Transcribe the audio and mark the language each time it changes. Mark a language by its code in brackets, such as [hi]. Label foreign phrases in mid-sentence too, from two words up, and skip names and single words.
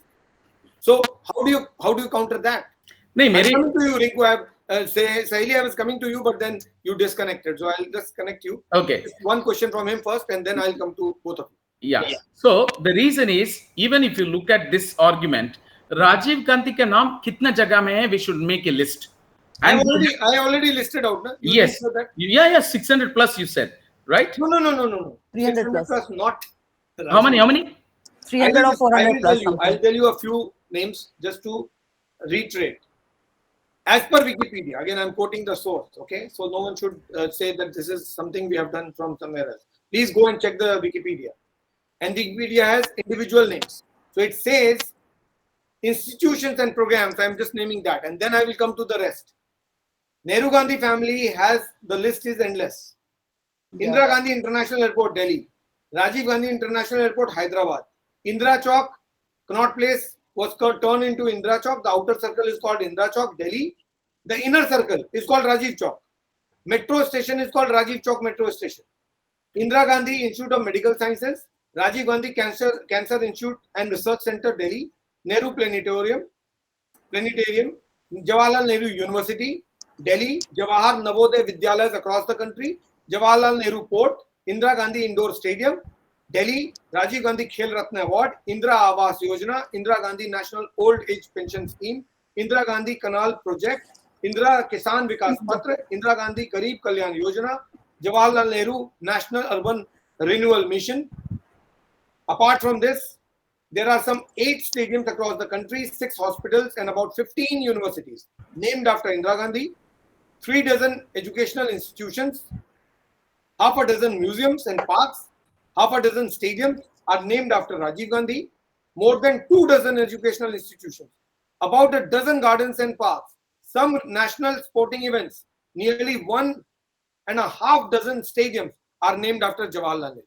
[en] So how do you counter that? I'm coming to you, Rinku. Sahili, I was coming to you, but then you disconnected. So I'll just connect you. Okay. Just one question from him first, and then I'll come to both of you. Yeah. So the reason is, even if you look at this argument, [hi] राजीव गांधी का नाम कितना जगह में है, [en] we should make a list. And I already listed out. Na? You yes. Yeah, 600 plus you said, right? No. 300 plus, not. How many? 300 or 400 plus. I'll tell you a few names just to reiterate. As per Wikipedia, again, I'm quoting the source, okay? So no one should say that this is something we have done from somewhere else. Please go and check the Wikipedia. And the Wikipedia has individual names. So it says institutions and programs. I'm just naming that. And then I will come to the rest. Nehru Gandhi family has, the list is endless. Yeah. Indira Gandhi International Airport, Delhi. Rajiv Gandhi International Airport, Hyderabad. Indira Chowk, Connaught Place was turned into Indira Chowk. The outer circle is called Indira Chowk, Delhi. The inner circle is called Rajiv Chowk. Metro station is called Rajiv Chowk Metro Station. Indira Gandhi Institute of Medical Sciences, Rajiv Gandhi Cancer Institute and Research Center, Delhi. Nehru Planetarium, Jawaharlal Nehru University, Delhi. Jawahar Navodaya Vidyalayas across the country. Jawaharlal Nehru Port, Indira Gandhi Indoor Stadium, Delhi. Rajiv Gandhi Khel Ratna Award, Indira Awas Yojana, Indira Gandhi National Old Age Pension Scheme, Indira Gandhi Canal Project, Indira Kisan Vikas Patra, Indira Gandhi Garib Kalyan Yojana, Jawaharlal Nehru National Urban Renewal Mission. Apart from this, there are some 8 stadiums across the country, 6 hospitals, and about 15 universities named after Indira Gandhi, 3 dozen educational institutions, half a dozen museums and parks, half a dozen stadiums are named after Rajiv Gandhi, more than 2 dozen educational institutions, about a dozen gardens and parks, some national sporting events, nearly 1.5 dozen stadiums are named after Jawaharlal Nehru.